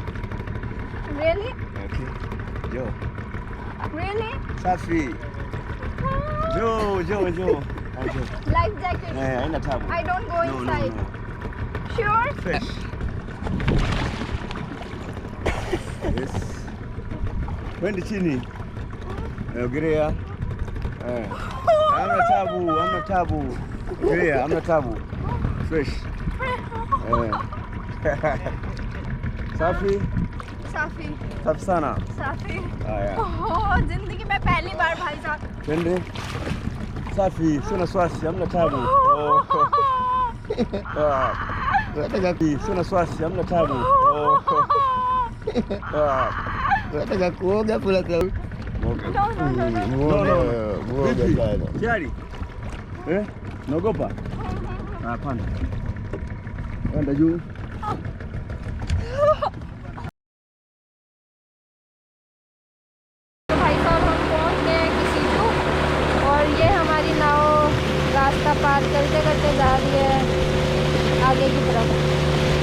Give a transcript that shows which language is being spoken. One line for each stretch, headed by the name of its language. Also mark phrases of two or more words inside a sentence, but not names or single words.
English: Really? Okay. Joe. Really?
Swahili: Safi. Joe.
English: Life jacket.
Swahili: Haina tabu.
English: I don't go inside. No. Sure? Fresh. Yes.
Swahili: Twende chini. Greer. Hamna tabu. Greer, hamna tabu. Fresh. Safi. Safi sana. साफी। Haya.
Hindi: जिंदगी में पहली बार भाई साहब।
Swahili: Twende. Safi, sina swasi, hamna tabu. Sina swasi, hamna tabu. Nataka kuoga pula kwa Tayari? Naogopa? Hapana. Panda juu.
Hindi: तो भाई साहब हम पहुंच गए हैं किसीजू और ये हमारी नाव रास्ता पार करते करते जा रही है आगे की तरफ।